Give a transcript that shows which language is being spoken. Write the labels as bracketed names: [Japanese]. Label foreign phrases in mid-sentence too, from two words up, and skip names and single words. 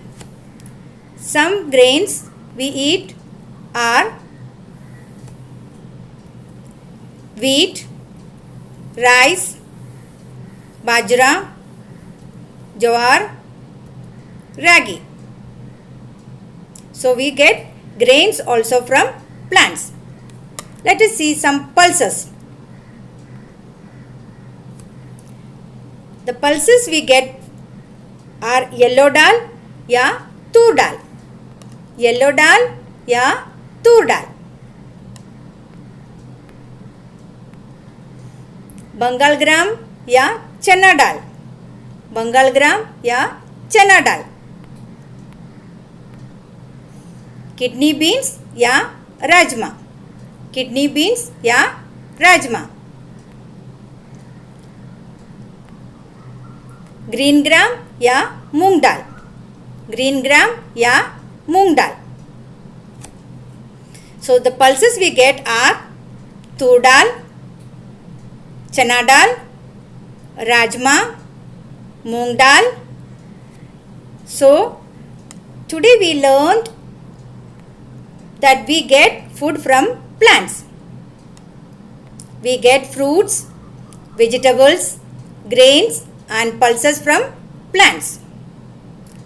[English] Some grains we eat are wheat, rice, bajra, jowar, ragi. So we get grains also from plants. Let us see some pulses. The pulses we get are yellow dal या tur dal. Yellow dal या tur dal. Bengal gram या chana dal. Bengal gram या chana dal. Kidney beans या rajma. Kidney beans या rajma. Green gram या मूंग दाल. Green gram या मूंग दाल. So the pulses we get are tur dal, chana dal, rajma, moong dal. So today we learned that we get food from plants. We get fruits, vegetables, grains and pulses from plants.